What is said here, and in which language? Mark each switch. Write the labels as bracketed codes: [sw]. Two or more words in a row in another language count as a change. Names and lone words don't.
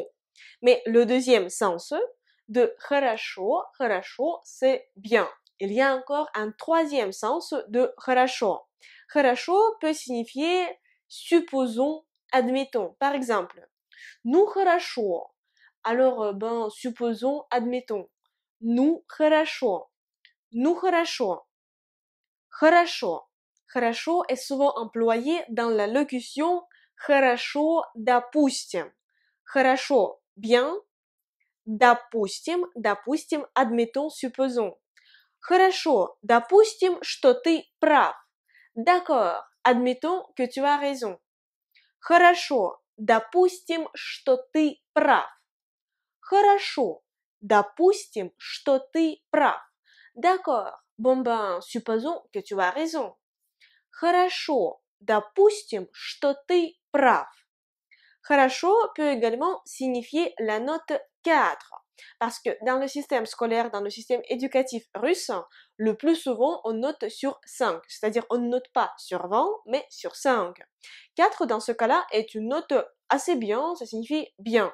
[fr] Mais le deuxième sens de хорошо, c'est bien. Il y a encore un troisième sens de хорошо. Хорошо peut signifier supposons, admettons. Par exemple, nous хорошо. Alors, supposons, admettons. Nous хорошо. Nous хорошо. Хорошо. Хорошо est souvent employé dans la locution [ru] хорошо, допустим. [fr] Хорошо, bien. Допустим, admettons, supposons. [ru] Хорошо, допустим, что ты прав. [fr] D'accord, admettons que tu as raison. [ru] Хорошо, допустим, что ты прав. Хорошо, допустим, что ты прав. [fr] D'accord, supposons que tu as raison. [ru] Хорошо, допустим, что ты прав. [fr] Хорошо peut également signifier la note 4. Parce que dans le système scolaire, dans le système éducatif russe, le plus souvent on note sur 5. C'est-à-dire on ne note pas sur 20, mais sur 5. 4 dans ce cas-là est une note assez bien, ça signifie bien.